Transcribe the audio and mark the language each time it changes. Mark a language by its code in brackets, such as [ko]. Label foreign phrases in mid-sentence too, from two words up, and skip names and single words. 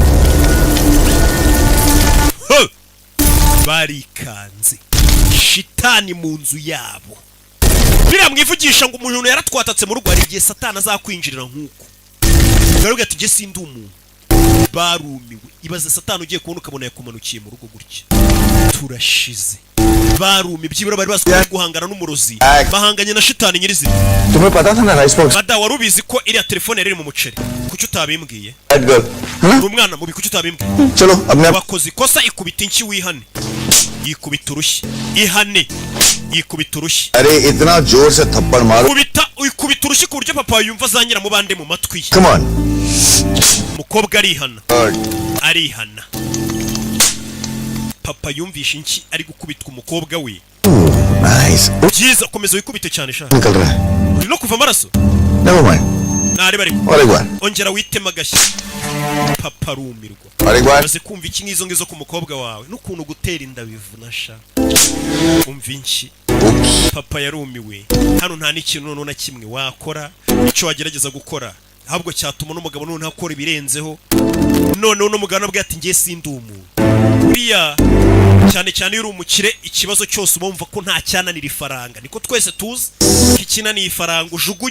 [rw] barikanze shitani mu nzu yabo biriya mwivugisha ngo umuntu yaratwatatse mu rugo hari igihe satani azakwinjirira nk'uko baravuga ati jye sindi umuntu barumiwe ibaze satani ugiye kubona ukabona yakumanukiye mu rugo gutya turashize barumi byibura bari bazi guhangana n'umurozi bahanganye na shitani nyirizina [hi] तुम्हें पता था ना [en] rice box [rw] bada warubizi ko iriya telefone yari mu muceri kuki utabimbwiye [en] bad girl [rw] uri umwana mubi kuki utabimbwiye [hi] चलो अपने आप [rw] wakoze ikosa ikubita inki wihane yikubita urushyi ihane yikubita urushyi [hi] अरे इतना जोर से थप्पड़ मारो [rw] ikubita urushyi ku buryo papa yumva azanyira mu bande mu matwi ye [en] come on [rw] umukobwa arihana papa yumvisha inki ari gukubitwa umukobwa we [en] नाइस [rw] byiza komeza wikubite cyane sha [hi] निकल रहा है [rw] uri no kuva amaraso [en] never mind [rw] nari bari [hi] और एक बार [rw] ongera witema agashyi papa arumirwa [hi] और एक बार [rw] maze kumva iki ngizo ngizo ku mukobwa wawe n'ukuntu gutera inda bivuna sha umva inki papa yarumiwe hano nta n'ikintu noneho na kimwe wakora icyo wagerageza gukora ahubwo cyatuma n'umugabo noneho akora ibirenzeho noneho n'umugabo nabwo ati ngiye sindi umuntu buriya cyane cyane iyo uri umukire ikibazo cyose ubumva ko nta cyananira ifaranga, niko twese tuzi ko ikinaniye ifaranga ujugunye.